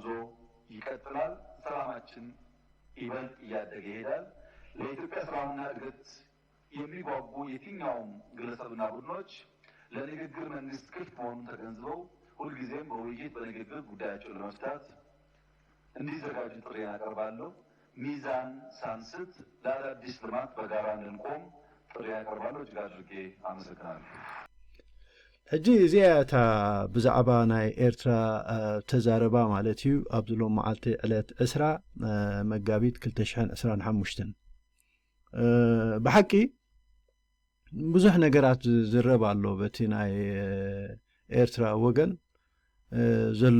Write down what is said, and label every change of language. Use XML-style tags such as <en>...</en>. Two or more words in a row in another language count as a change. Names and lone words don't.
<am>ይቀጥላል። ሰላማችን ይበልጥ እያደገ ይሄዳል። ለኢትዮጵያ ሰላምና እድገት የሚጓጉ የትኛውም ግለሰብና ቡድኖች ለንግግር መንግስት ክፍት መሆኑን ተገንዝበው ሁልጊዜም በውይይት በንግግር ጉዳያቸውን ለመፍታት እንዲዘጋጁ ጥሪ ያቀርባለሁ። ሚዛን ሳንስት ለአዳዲስ ልማት በጋራ እንድንቆም ጥሪ ያቀርባለሁ። እጅግ አድርጌ አመሰግናለሁ።</am> <ti>ሕጂ እዚያታ ብዛዕባ ናይ ኤርትራ ተዛረባ ማለት እዩ ኣብ ዘሎ መዓልቲ ዕለት 10 መጋቢት 2025 ብሓቂ ብዙሕ ነገራት ዝረብ ኣሎ በቲ ናይ ኤርትራ ወገን ዘሎ</ti>